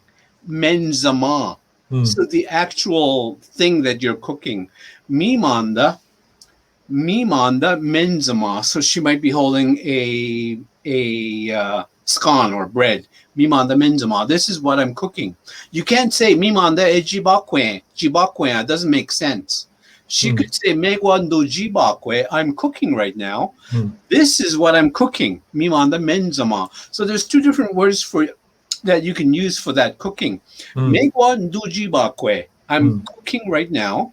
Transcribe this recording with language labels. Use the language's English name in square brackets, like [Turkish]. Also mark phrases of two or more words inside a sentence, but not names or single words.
[Ojibwa] Menzima. [English] So the actual thing that you're cooking. [Ojibwa] Mimanda menzima. [English] So she might be holding a scone or bread. [Ojibwa] Mimanda menzima. [English] This is what I'm cooking. You can't say [Ojibwa] mimanda e jibakwe. Jibakwe. [English] It doesn't make sense. She could say [Ojibwa] megwando jibakwe. [English] I'm cooking right now. This is what I'm cooking. [Ojibwa] Mimanda menzima. [English] So there's two different words that you can use for that cooking. [Ojibwa] Megwando jibakwe. [English] I'm cooking right now.